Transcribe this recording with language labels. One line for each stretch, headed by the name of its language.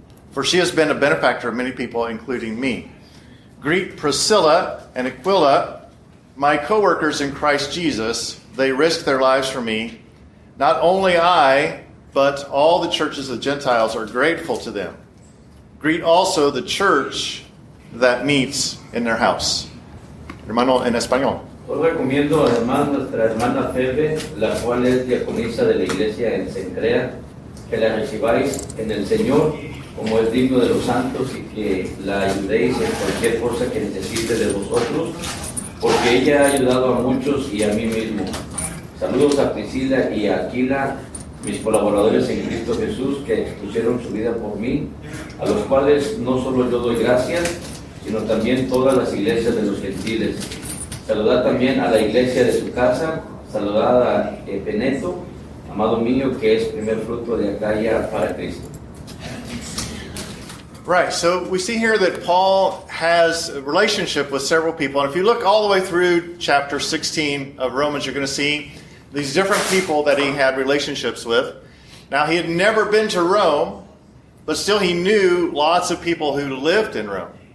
English: For she has been a benefactor of many people, including me. Greet Priscilla and Aquila, my co-workers in Christ Jesus. They risked their lives for me. Not only I, but all the churches of the Gentiles are grateful to them. Greet also the church that meets in their house.
Spanish: Hermano, en español. Os recomiendo además nuestra hermana Febe, la cual es diaconisa de la iglesia en Cencrea, que la recibáis en el Señor como es digno de los santos y que la ayudéis en cualquier cosa que necesite de vosotros, porque ella ha ayudado a muchos y a mí mismo. Saludos a Priscilla y a Aquila, mis colaboradores en Cristo Jesús, que expusieron su vida por mí, a los cuales no solo yo doy gracias, sino también todas las iglesias de los gentiles. Saludad también a la iglesia de su casa, saludad a Epeneto, amado mío, que es primer fruto de Acaya para Cristo.
English: Right, so we see here that Paul has a relationship with several people. And if you look all the way through chapter 16 of Romans, you're going to see these different people that he had relationships with. Now, he had never been to Rome, but still he knew lots of people who lived in Rome.